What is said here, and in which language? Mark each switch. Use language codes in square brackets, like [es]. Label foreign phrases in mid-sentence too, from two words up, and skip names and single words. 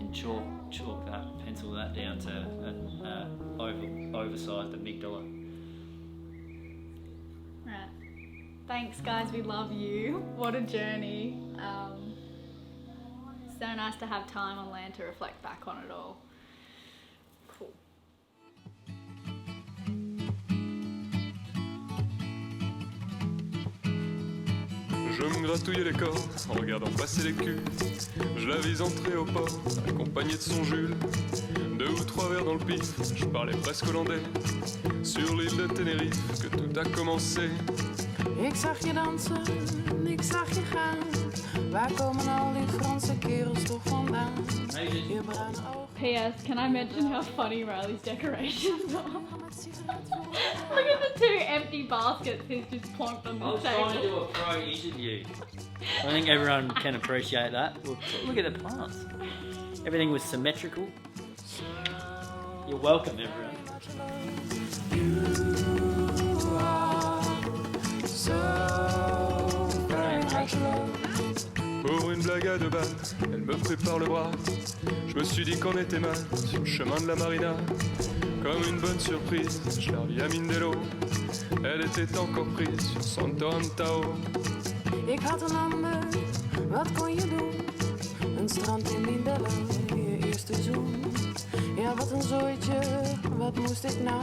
[en] You can chalk that, pencil that down to an oversized amygdala. Right. Thanks guys, we love you. What a journey. So nice to have time on land to reflect back on it all. Cool. [fr] Je me gratouillais les corps en regardant passer les culs. Je la vis entrer au port, accompagnée de son Jules. 2 ou 3 verres dans le pif, je parlais presque hollandais. Sur l'île de Tenerife que tout a commencé. [nl] Ik zag je dansen, ik zag je gaan. Waar komen al die Franse kerels toch vandaan? Je bruine ogen. [en] P.S. Can I mention how funny Riley's decorations are? Look at the 2 empty baskets he's just plonked on I the was trying to table. do a pro interview. I think everyone can appreciate that. Look at the plants. Everything was symmetrical. You're welcome, everyone. [fr] Pour une blague à 2 balles, elle me prépare le bras. Je me suis dit qu'on était mal sur le chemin de la marina. Comme une bonne surprise, je la revis à Mindelo. Elle était encore prise sur son Tao. [nl] Ik had een ander, wat kon je doen? Een strand in Mindelo, je eerste zoen. Ja, wat een zooitje, wat moest ik nou?